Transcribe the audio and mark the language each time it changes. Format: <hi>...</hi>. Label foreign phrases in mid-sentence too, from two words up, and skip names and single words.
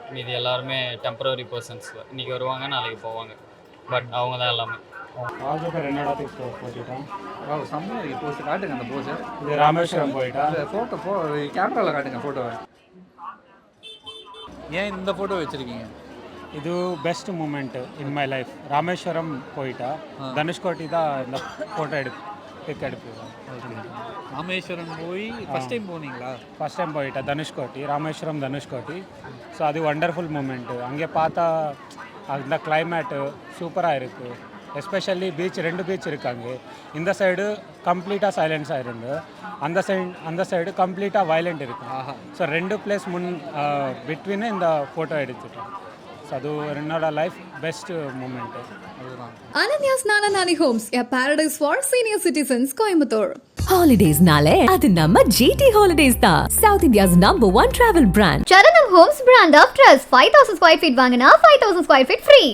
<ta>மீதி எல்லாருமே</ta> <en>temporary persons.</en> <ta>இன்றைக்கி வருவாங்க, நாளைக்கு போவாங்க. பட் அவங்க தான் எல்லாமே. செம்மையாக இருக்குது போஸ்ட். காட்டுங்க அந்த போஸ்ட். இது ராமேஸ்வரம் போயிட்டா. அந்த ஃபோட்டோ கேமராவில் காட்டுங்க ஃபோட்டோவை. ஏன் இந்த ஃபோட்டோ வச்சுருக்கீங்க?</ta> <en>ಇದು best moment in my life.</en> <ta>ರಾಮೇಶ್ವರಂ போயிட்டா தனுஷ்கோடி தான் இந்த</ta> <en>photo pic</en> <ta>எடுப்போம். ராமேஸ்வரம் போய்</ta> <en>first time</en> <ta>போனீங்களா?</ta> <en>first time</en> <ta>போயிட்டா தனுஷ்கோடி, ராமேஸ்வரம் தனுஷ்கோடி. ஸோ அது</ta> <en>wonderful moment.</en> <ta>அங்கே பார்த்தா அந்த கிளைமேட்டு சூப்பராக இருக்குது.</ta> <en>especially beach,</en> <ta>2 பீச் இருக்காங்க. இந்த சைடு</ta> <en>completely silence</en> <ta>இருந்து, அந்த சைடு</ta> <en>completely violent</en> <ta>இருக்குது.</ta> <en>so 2 place between</en> <ta>இந்த ஃபோட்டோ எடுத்துட்டோம். ஸோ அது என்னோட</ta> <en>life best moment. Ananya's Nana Nani Homes, a paradise for senior citizens, Coimbatore. Holidays</en> <ta>நாலே அது நம்ம</ta> <en>GT Holidays da, South India's #1 travel brand. Charanam Homes brand of trust.</en> <ta>5,000</ta> <en>square feet</en> <ta>வாங்கினா 5,000</ta> <en>square feet free.</en>